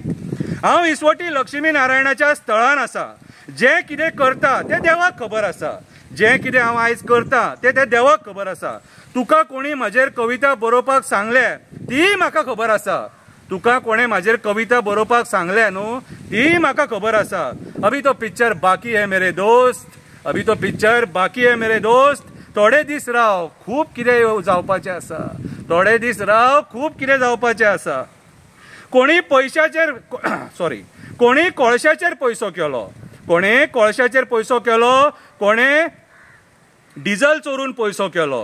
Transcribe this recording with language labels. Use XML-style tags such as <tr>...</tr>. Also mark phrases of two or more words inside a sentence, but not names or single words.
<kok>हांव इसवटी लक्ष्मी नारायणाच्या स्थळान आसा. जें कितें करता तें देवाक खबर आसा. जें कितें हांव आयज करता तें देवाक खबर आसा. तुका कोणी म्हाजेर कविता बरोवपाक सांगल्या ती म्हाका खबर आसा. तुका कोणें म्हाजेर कविता बरोवपाक सांगल्या न्हू, ती म्हाका खबर आसा.</kok> <hi>अभी तो पिक्चर बाकी है मेरे दोस्त, अभी तो पिक्चर बाकी है मेरे दोस्त.</hi> <kok>थोडे दीस राव, खूब कितें जावपाचें आसा. थोडे दीस राव, खूब कितें जावपाचें आसा. कोणी पयशाचेर कोणी कोळशाचेर पयसो केलो. कोणे कोळशाचेर पयसो केलो. कोणे डिझल चोरून पयसो केलो.</kok>